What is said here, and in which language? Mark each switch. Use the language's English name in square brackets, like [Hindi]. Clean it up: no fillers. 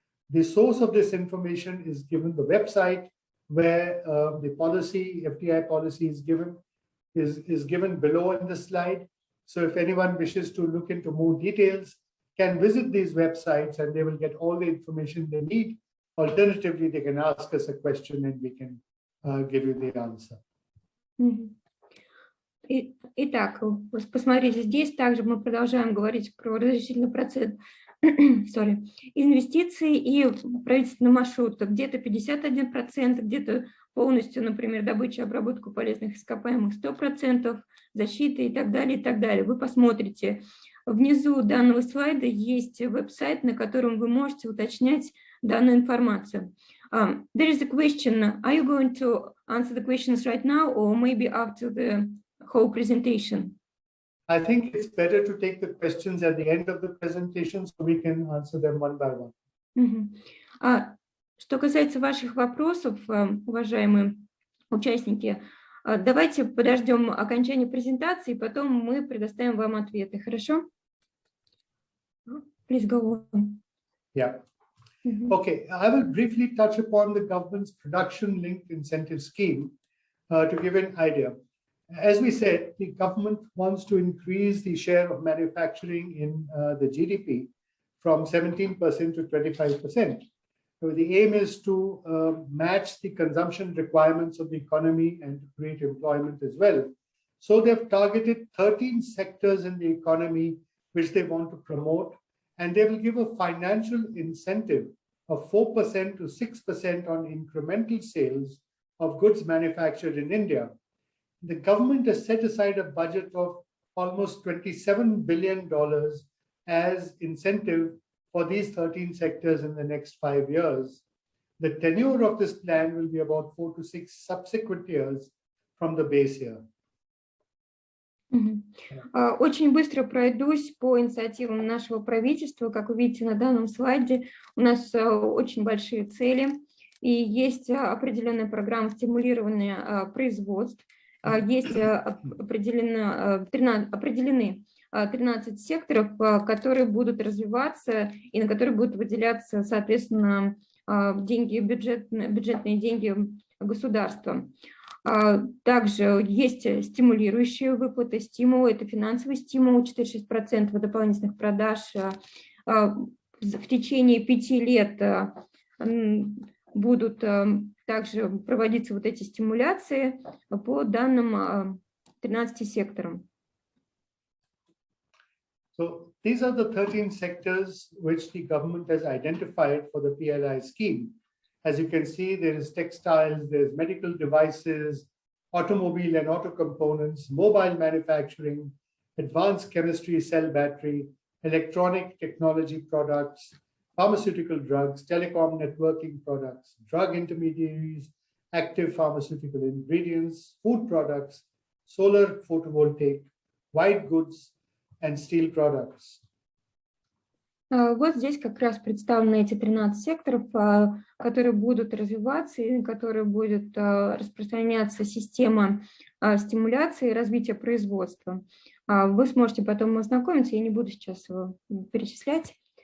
[English] The source of this information is given the website where the policy, FDI policy is given below in the slide. So if anyone wishes to look into more details, can visit these websites and they will get all the information they need. Alternatively, they can ask us a question and we can give you the answer. [Russian] Итак, посмотрите, здесь также мы продолжаем говорить про разрешительный процесс инвестиций и правительственный маршрут. Где-то 51%, где-то полностью, например, добыча и обработку полезных ископаемых 100%, защита и так далее, и так далее. Вы посмотрите, внизу данного слайда есть веб-сайт, на котором вы можете уточнять данную информацию. [English] There is a question. Are you going to answer the questions right now or maybe after the whole presentation? I think it's better to take the questions at the end of the presentation so we can answer them one by one. [Russian] Что касается ваших вопросов, уважаемые участники, давайте подождем окончания презентации, потом мы предоставим вам ответы. Хорошо? [English] Please go on. Yeah. Okay, I will briefly touch upon the government's production-linked incentive scheme to give an idea. As we said, the government wants to increase the share of manufacturing in the GDP from 17% to 25%. So the aim is to match the consumption requirements of the economy and to create employment as well. So they've targeted 13 sectors in the economy which they want to promote, and they will give a financial incentive of 4% to 6% on incremental sales of goods manufactured in India. The government has set aside a budget of almost $27 billion as incentive for these 13 sectors in the next 5 years. The tenure of this plan will be about 4 to 6 subsequent years from the base year. [Russian] Очень быстро пройдусь по инициативам нашего правительства. Как вы видите на данном слайде, у нас очень большие цели, и есть определенная программа стимулирования производств. Есть определены 13 секторов, которые будут развиваться и на которые будут выделяться, соответственно, деньги, бюджетные деньги государства. Также есть стимулирующие выплаты, стимулы, это финансовый стимул, 4-6% дополнительных продаж. В течение 5 лет будут также проводиться вот эти стимуляции по данным 13 секторам. [English] So these are the 13 sectors which the government has identified for the PLI scheme. As you can see, there is textiles, there's medical devices, automobile and auto components, mobile manufacturing, advanced chemistry, cell battery, electronic technology products, pharmaceutical drugs, telecom networking products, drug intermediaries, active pharmaceutical ingredients, food products, solar photovoltaic, white goods, and steel products. [Russian] Вот здесь как раз представлены эти 13 секторов, которые будут развиваться и на которые будет распространяться система стимуляции и развития производства. Вы сможете потом ознакомиться, я не буду сейчас его перечислять.